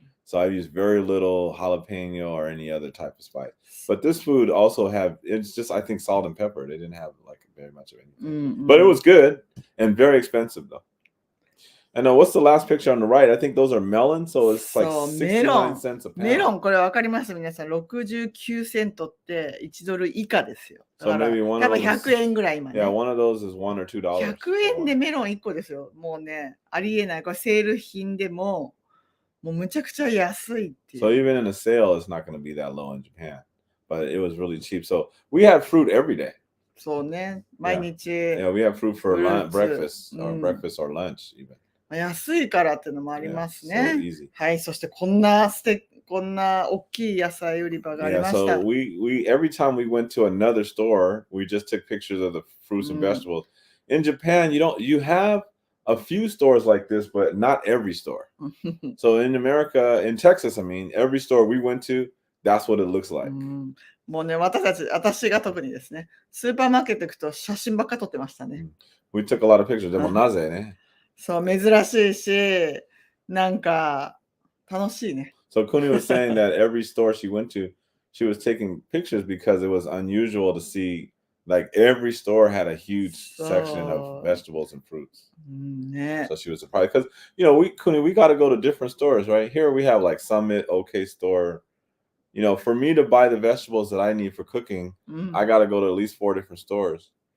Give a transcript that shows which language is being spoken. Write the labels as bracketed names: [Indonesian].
[English] So I use very little jalapeno or any other type of spice. But this food also it's just, I think, salt and pepper. They didn't have like very much of anything. But it was good and very expensive though. And what's the last picture on the right? I think those are melons. So it's like 69 cents a pound. [Japanese] メロン、これわかります皆さん。69セントって1ドル以下ですよ。だから、多分100円ぐらい今ね。 [English] Yeah, one of those is $1 or $2. [Japanese] 100円でメロン1個ですよ。もうね、ありえない。これセール品でも、もうむちゃくちゃ安いっていう。 [English] So even in a sale, it's not going to be that low in Japan. But it was really cheap. So we had fruit every day. [Japanese] そうね。毎日。 [English] Yeah, we have fruit for breakfast or lunch even. [Japanese] 安いからっていうのもありますね。 [English] Yeah, so easy. [Japanese] はい。そしてこんなこんな大きい野菜売り場があり [English] Yeah, [Japanese] ました。 [English] so we every time we went to another store, we just took pictures of the fruits and vegetables. In Japan, you have a few stores like this, but not every store. So in America, in Texas, I mean, every store we went to, that's what it looks like. [Japanese] もうね、私が特にですね、スーパーマーケット行くと写真ばっか撮ってましたね。 [English] We took a lot of pictures. [Japanese] でもなぜね。そう、珍しいし、なんか楽しいね。 [English] So Kuni was saying that every store she went to, she was taking pictures because it was unusual to see, like every store had a huge section of vegetables and fruits. [Japanese] ね。 [English] So she was surprised because Kuni, we got to go to different stores, right? Here we have like Summit, OK Store. For me to buy the vegetables that I need for cooking, I got to go to at least 4 different stores.